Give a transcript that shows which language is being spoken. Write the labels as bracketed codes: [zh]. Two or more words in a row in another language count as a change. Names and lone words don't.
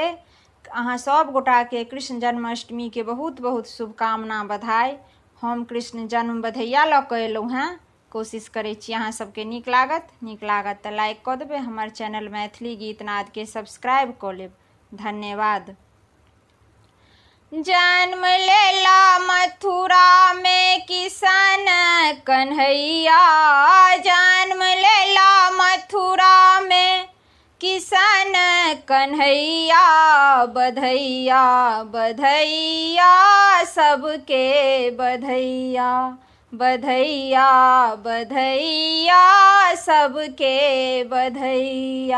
[mai] अहाँ सब गोटा के कृष्ण जन्माष्टमी के बहुत बहुत शुभकामना बधाई। हम कृष्ण जन्म बधैया लऽ कऽ एलहुँ हेँ। कोशिश करै छी अहाँ सबके नीक लागत तऽ लाइक कऽ देबै। हमर चैनल मैथिली गीतनाद के सब्सक्राइब कऽ लेब। धन्यवाद। जन्म लेला मथुरा में किशन कन्हैया, जन्म लेला मथुरा में किशन कन्हैया। बधैया बधैया सबके बधैया, बधैया बधैया सबके बधैया।